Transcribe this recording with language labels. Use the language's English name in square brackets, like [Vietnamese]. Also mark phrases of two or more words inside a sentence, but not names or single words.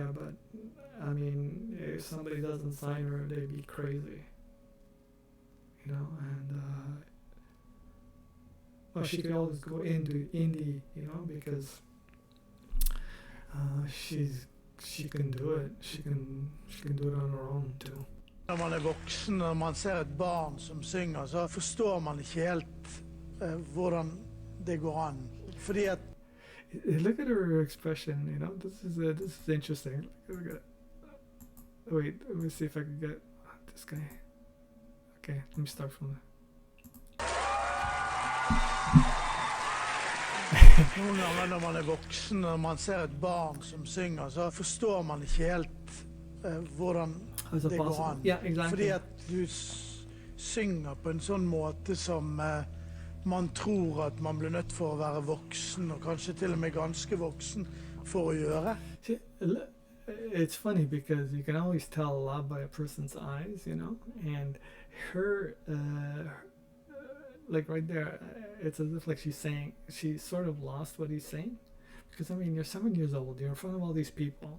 [English] But I mean, if somebody doesn't sign her, they'd be crazy, and well, she could always go into indie, because she can do it. She can do it on her own too. [Norwegian] Når man voksen, når man ser et barn som synger, så forstår man ikke helt hvordan det går an. Fordi at [English] look at her expression, this is interesting. Look at it. Wait, let me see if I can get this guy. Okay, let me start from there. [Norwegian] Noen ganger når man voksen, når man ser et barn som synger, så forstår man ikke helt hvordan det går an. [English] Yeah, exactly. [Norwegian] Fordi at du synger på en sånn måte som man tror at man blir nødt for å være voksen, og kanskje til og med ganske voksen, for å gjøre. [English] See, it's funny because you can always tell a lot by a person's eyes, you know, and her, like right there, it's as if like she's saying, she sort of lost what he's saying. Because I mean, you're 7 years old, you're in front of all these people.